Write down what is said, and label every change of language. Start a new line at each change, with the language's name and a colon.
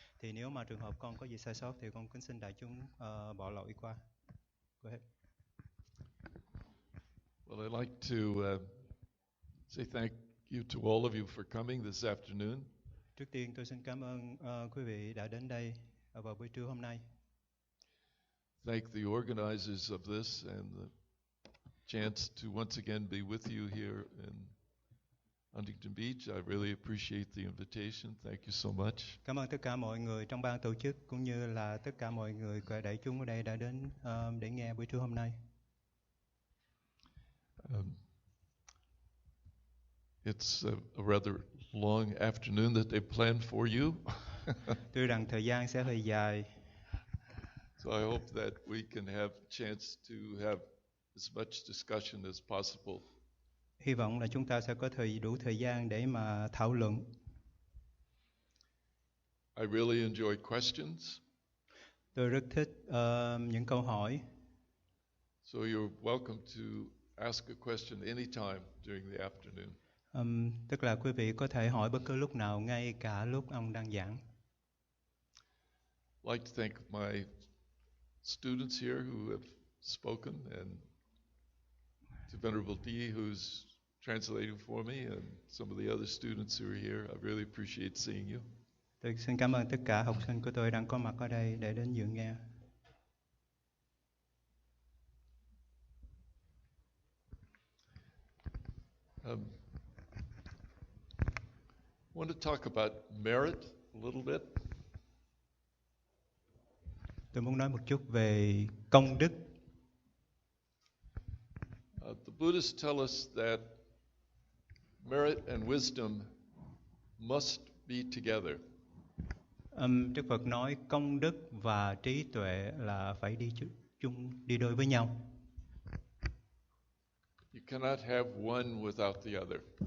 Vietnamese: Thì nếu mà trường hợp con có gì sai sót thì con kính xin đại chúng bỏ lỗi qua.
English: Go ahead. Well, I'd like to say thank you to all of you for coming this afternoon.
Vietnamese: Trước tiên tôi xin cảm ơn quý vị đã đến đây vào buổi trưa hôm nay.
English: Thank the organizers of this and the chance to once again be with you here in Huntington Beach. I really appreciate the invitation. Thank you so much.
Vietnamese: Cảm ơn tất cả mọi người trong ban tổ chức cũng như là tất cả mọi người đại chúng ở đây đã đến để nghe buổi trưa hôm nay.
English: It's a rather long afternoon that they planned for you.
Vietnamese: Tuy rằng thời gian sẽ hơi dài.
English: So I hope that we can have chance to have as much discussion as possible.
Vietnamese: Hy vọng là chúng ta sẽ có đủ thời gian để mà thảo luận.
English: I really enjoy questions.
Vietnamese: Tôi rất thích những câu hỏi.
English: So you're welcome to ask a question anytime during the afternoon.
Vietnamese: Tức là quý vị có thể hỏi bất cứ lúc nào, ngay cả lúc ông đang giảng.
English: I'd like to thank my students here who have spoken and to Venerable D who's translating for me and some of the other students who are here. I really appreciate seeing you.
Vietnamese: Tôi xin cảm ơn tất cả học sinh của tôi đang có mặt ở đây để đến dự nghe.
English: I want to talk about merit a little bit.
Vietnamese: Tôi muốn nói một chút về công đức.
English: The Buddhists tell us that merit and wisdom must be together.
Vietnamese: Đức Phật nói công đức và trí tuệ là phải đi đôi với nhau.
English: You cannot have one without the other.